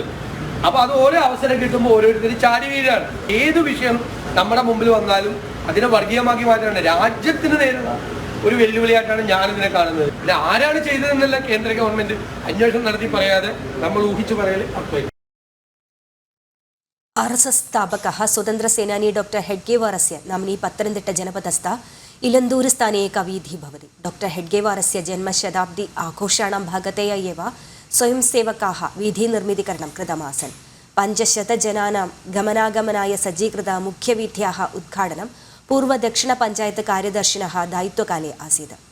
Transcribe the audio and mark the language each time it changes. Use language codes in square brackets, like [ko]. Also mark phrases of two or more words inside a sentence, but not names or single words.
[ml] അപ്പോൾ അത് ഓരോ അവസരം കിട്ടുമ്പോൾ ഓരോരുത്തർ ചാടി വീഴാണ്. ഏത് വിഷയം നമ്മുടെ മുമ്പിൽ വന്നാലും അതിനെ വർഗീയമാക്കി മാറ്റാണ് രാജ്യത്തിന് നേരിടുന്ന ഒരു വെല്ലുവിളിയായിട്ടാണ് ഞാനിതിനെ കാണുന്നത്. പിന്നെ ആരാണ് ചെയ്തതെന്നല്ല കേന്ദ്ര ഗവൺമെന്റ് അന്വേഷണം നടത്തി പറയാതെ നമ്മൾ ഊഹിച്ചു പറയൽ അർത്ഥമില്ല. [sa] RSS स्थापकः स्वतन्त्रसेनानी डॉक्टर हेड्गेवारस्य नाम्नि पत्तनंतिट्ट जनपदस्थ इलन्दूरु स्थाने एका वीथिः भवति। डॉक्टर हेड्गेवारस्य जन्मशताब्दी आघोषाणां भागतया एव स्वयंसेवकाः वीथिनिर्मितीकरणं कृतमासन्। 500 जनानां गमनागमनाय सज्जीकृता मुख्यवीथ्याः उद्घाटनं पूर्वदक्षिणपञ्चायत् कार्यदर्शिनः दायित्वकाले आसीत्।